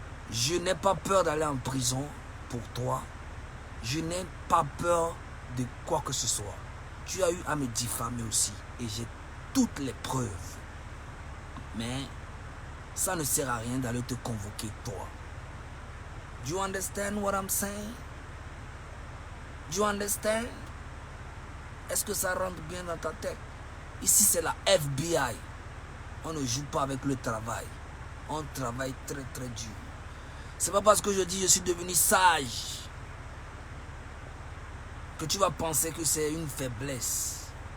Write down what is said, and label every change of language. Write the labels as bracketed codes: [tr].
[fr] Je n'ai pas peur d'aller en prison pour toi. Je n'ai pas peur de quoi que ce soit. Tu as eu à me diffamer aussi et j'ai toutes les preuves. Mais ça ne sert à rien d'aller te convoquer toi. [en] Do you understand what I'm saying? Do you understand? [fr] Est-ce que ça rentre bien dans ta tête? Ici c'est la FBI. On ne joue pas avec le travail. On travaille très très dur. C'est pas parce que je dis je suis devenu sage que tu vas penser que c'est une faiblesse.